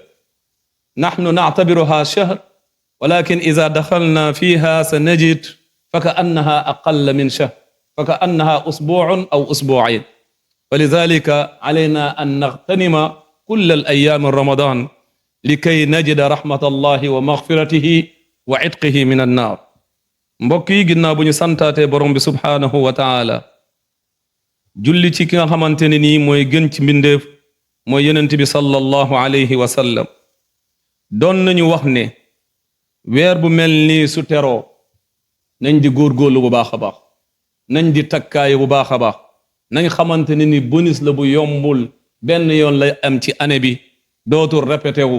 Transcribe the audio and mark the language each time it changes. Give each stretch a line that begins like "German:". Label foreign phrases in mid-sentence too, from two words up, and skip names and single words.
Arabic: نحن نعتبرها شهر، ولكن إذا دخلنا فيها سنجد فكأنها أقل من شهر، فكأنها أسبوع أو أسبوعين. فلذلك علينا أن نغتنم كل الأيام رمضان لكي نجد رحمة الله ومغفرته وعتقه من النار.
Wolof: mbokk yi, ginnaaw bu ñu santaate borom bi
Arabic: سبحانه وتعالى,
Wolof: julli ci ki nga xamante ne nii mooy gën ci mbindeef, mooy yonent bi
Arabic: صلى الله عليه وسلم,
Wolof: doon nañu wax ne weer bu mel nii su teroo nañ di góorgóorlu bu baax a baax, nañ di takkaayu bu baax a baax, nañ xamante ne ni bonus la bu yombul, benn yoon lay am ci année bi, dootul répété wu.